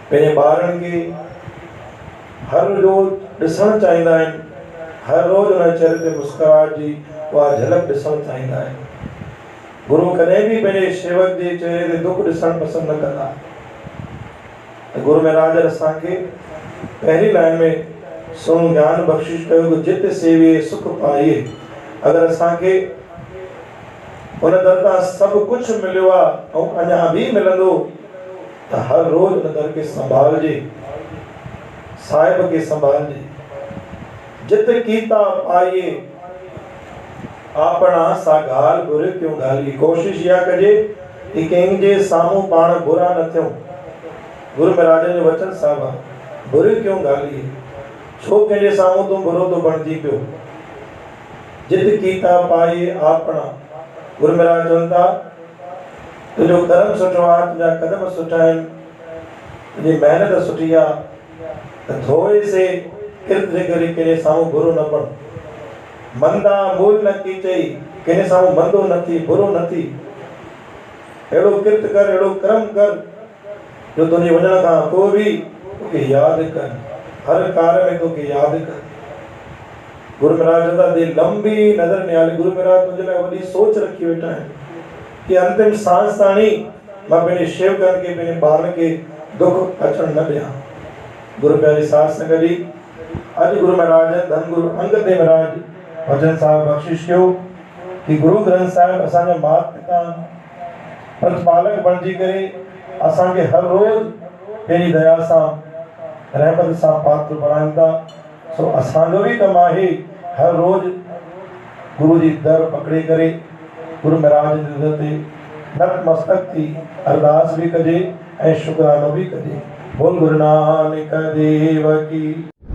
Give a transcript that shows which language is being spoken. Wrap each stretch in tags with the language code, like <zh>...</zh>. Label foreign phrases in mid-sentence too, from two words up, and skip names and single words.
<sd>पंहिंजे ॿारनि खे हर रोज ॾिसणु चाहींदा आहिनि, हर रोज उन चेहरे ते मुस्कुराहट जी उहा झलक ॾिसणु चाहींदा आहिनि। गुरु कॾहिं बि पंहिंजे सेवक जे चेहरे ते दुख ॾिसणु पसंदि न कंदा। त गुरु महाराज असांखे पहिरीं लाइन में सोन ज्ञान बख़्शिश कयो,</sd> <pa>ਜਿਤੁ ਸੇਵਿਐ ਸੁਖੁ ਪਾਈਐ।</pa> <sd>अगरि असांखे उन दर तां सभु कुझु मिलियो आहे ऐं अञा बि मिलंदो, त हर रोज उन दर खे संभालजे, साहिब खे संभालजे।</sd> <pa>ਜਿਤੁ ਕੀਤਾ ਪਾਈਐ ਆਪਣਾ ਸਾ, ਘਾਲ ਬੁਰੀ ਕਿਉ ਘਾਲੀ।</pa> <sd>कोशिश इहा कजे कि कंहिंजे साम्हूं पाण बुरा न थियूं। गुरु महाराज जो वचन साहिब आहे,</sd> <pa>ਬੁਰੀ ਕਿਉ ਘਾਲੀ।</pa> <sd>छो कंहिंजे साम्हूं तूं बुरो थो बणिजी पियो।</sd> <pa>ਜਿਤੁ ਕੀਤਾ ਪਾਈਐ ਆਪਣਾ।</pa> <sd>गुरु महाराज चवनि था, तुंहिंजो कर्म सुठो आहे, तुंहिंजा कदम सुठा आहिनि, तुंहिंजी महिनत सुठी आहे, त थोरे से किरत जे करे कंहिंजे साम्हूं बुरो न बण।</sd> <pa>ਮੰਦਾ ਮੂਲਿ ਨ ਕੀ ਚਈ,</pa> <sd>कंहिंजे साम्हूं मंदो न थी, बुरो न थी। अहिड़ो किरत कर, अहिड़ो कर्म कर जो तुंहिंजे वञण खां पोइ बि तोखे यादि कर, हर कार्य में तोखे यादि कर। गुरु महाराज चवंदा,</sd> <pa>ਦੇ ਲੰਮੀ ਨਦਰਿ ਨਿਹਾਲੀ।</pa> <sd>गुरु महाराज तुंहिंजे लाइ वॾी सोच रखी वेठा आहिनि कि अंतिम सांस ताईं मां पंहिंजे शेवकनि खे, पंहिंजे ॿारनि खे दुख अचणु न ॾियां। गुरु प्यारे साध संगत जी, अॼु गुरु महाराज धन गुरु अंगद देव महाराज वचन साहिब बख़्शिश कयो कि गुरु ग्रंथ साहिब असांजा माता पिता प्रतिपालक बणिजी करे असांखे हर रोज़ पंहिंजी दया सां, रहमत सां पात्र बणाइनि था। सो असांजो भी कम आहे हर रोज गुरु जी दर पकड़े करे गुरु महाराज जी ते नतमस्तक थी अरदास भी कजे ऐं शुकरानो भी कजे।</sd> <hi>बोल गुरु नानक देव की।</hi>